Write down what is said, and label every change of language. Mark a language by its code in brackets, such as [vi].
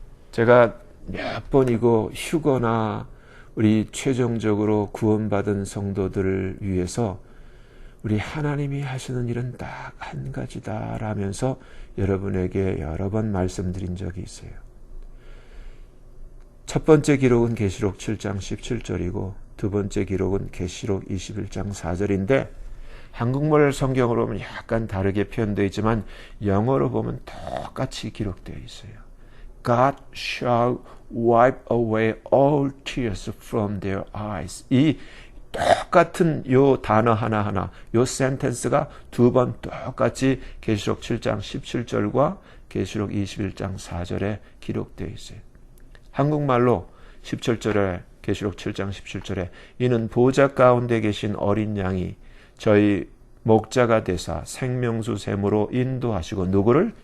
[ko] 제가 몇 번이고 휴거나 우리 최종적으로 구원받은 성도들을 위해서 우리 하나님이 하시는 일은 딱 한 가지다라면서 여러분에게 여러 번 말씀드린 적이 있어요. 첫 번째 기록은 계시록 7장 17절이고 두 번째 기록은 계시록 21장 4절인데 한국말 성경으로 보면 약간 다르게 표현되어 있지만 영어로 보면 똑같이 기록되어 있어요. [en] God shall wipe away all tears from their eyes. 이 [ko] 똑같은 요 단어 하나하나, 요 센텐스가 두 번 똑같이 계시록 7장 17절과 계시록 21장 4절에 기록되어 있어요. 한국말로 17절에 계시록 7장 17절에 이는 보좌 가운데 계신 어린 양이 저희 목자가 되사 생명수 샘으로 인도하시고 누구를?